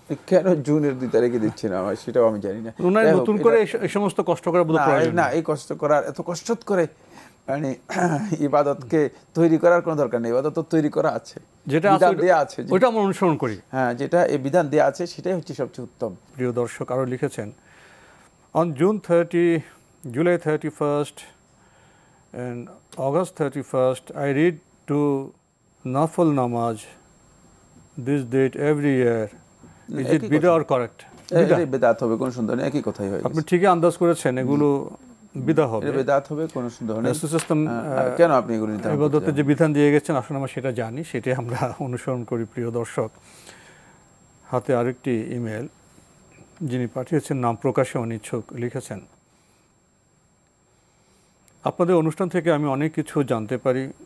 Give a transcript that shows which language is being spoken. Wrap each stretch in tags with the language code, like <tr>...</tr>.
<bn>কেন জুনের 2 তারিখে দিচ্ছেন আমার সেটাও আমি জানি না। নতুন করে এই সমস্ত কষ্ট করার প্রয়োজন না, এই কষ্ট করার এত কষ্ট করে মানে ইবাদতকে তৈরি করার কোনো দরকার নেই। ইবাদত তো তৈরি করা আছে, যেটা দেয়া আছে ওইটা আমরা অনুসরণ করি। হ্যাঁ, যেটা এই বিধান দেয়া আছে সেটাই হচ্ছে সবচেয়ে উত্তম। প্রিয় দর্শক আরও লিখেছেন,</bn> <en>অন June 30, July 31st and August 31st I read to Nafal Namaz this date every year. Is it bidah or correct?</en> <bn>বিদআত হবে, কোনো সন্দেহ নেই, একই কথাই হয়। আপনি ঠিকই আন্দাজ করেছেন, এগুলো বিদআত হবে, বিদআত হবে, কোনো সন্দেহ নেই। কেন আপনি এগুলো নিতে ইবাদতের যে বিধান দিয়ে গেছেন আসলে আমরা সেটা জানি, সেটাই আমরা অনুসরণ করি। প্রিয় দর্শক, হাতে আরেকটি ইমেল, যিনি পাঠিয়েছেন নাম প্রকাশে অনিচ্ছুক, লিখেছেন, আপনাদের অনুষ্ঠান থেকে আমি অনেক কিছু জানতে পারি।</bn>